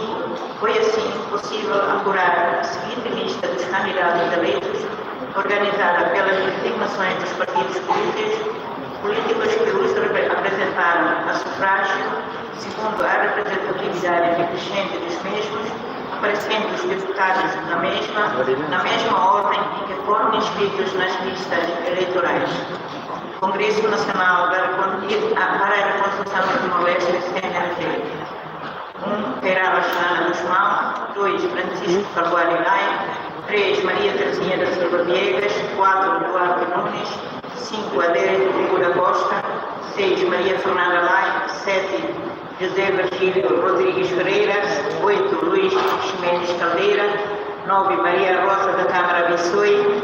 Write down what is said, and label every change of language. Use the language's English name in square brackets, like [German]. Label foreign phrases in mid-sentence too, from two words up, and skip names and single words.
[Portuguese] Foi assim possível apurar a seguinte lista dos candidatos eleitos, organizada pelas designações dos partidos políticos que os apresentaram a sufrágio, segundo a representatividade decrescente dos mesmos, aparecendo os deputados na mesma ordem em que foram inscritos nas listas eleitorais. Congresso Nacional para a Reconstrução do Timor-Leste, CNLD. 1. Pera Lachana Guzmão. 2. Francisco Carvalho Lai. 3. Maria Terezinha da Silva Viegas. 4. Duarte Nunes. 5. Adélia Rodrigo da Costa. 6. Maria Fernanda Lai. 7. José Virgílio Rodrigues Ferreira. 8. Luís Ximenes Caldeira. 9. Maria Rosa da Câmara Bissoi.